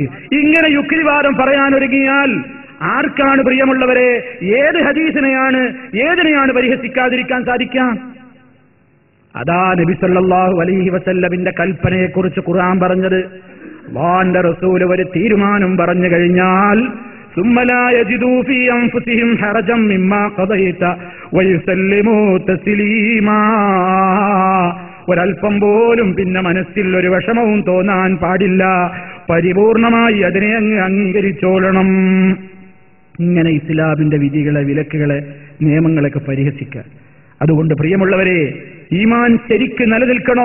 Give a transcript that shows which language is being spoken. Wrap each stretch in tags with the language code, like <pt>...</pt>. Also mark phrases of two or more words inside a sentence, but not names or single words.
<ml>ഇങ്ങനെ യുക്തിവാദം പറയാനൊരുങ്ങിയാൽ ആർക്കാണ് പ്രിയമുള്ളവരെ ഏതിനെയാണ് പരിഹസിക്കാതിരിക്കാൻ സാധിക്കാം? അതാ നബി</ml> <ar>صلى الله عليه وسلم</ar> <ml>കൽപ്പനയെക്കുറിച്ച് ഖുർആൻ പറഞ്ഞത്. അല്ലാഹുവിന്റെ റസൂൽ ഒരു തീരുമാനം പറഞ്ഞു കഴിഞ്ഞാൽ</ml> <ar>ثم لا يجدوا في أنفسهم حرجا مما قضيت ويسلموا تسليما.</ar> <ml>ഒരൽപ്പം പോലും പിന്നെ മനസ്സിൽ ഒരു വിഷമവും തോന്നാൻ പാടില്ല. പരിപൂർണമായി അതിനെ അങ്ങ് അംഗീകരിച്ചോളണം. ഇങ്ങനെ ഇസ്ലാമിന്റെ വിധികളെ, വിലക്കുകളെ, നിയമങ്ങളൊക്കെ പരിഹസിക്കുക. അതുകൊണ്ട് പ്രിയമുള്ളവരെ, ഈമാൻ ശരിക്ക് നിലനിൽക്കണോ?</ml>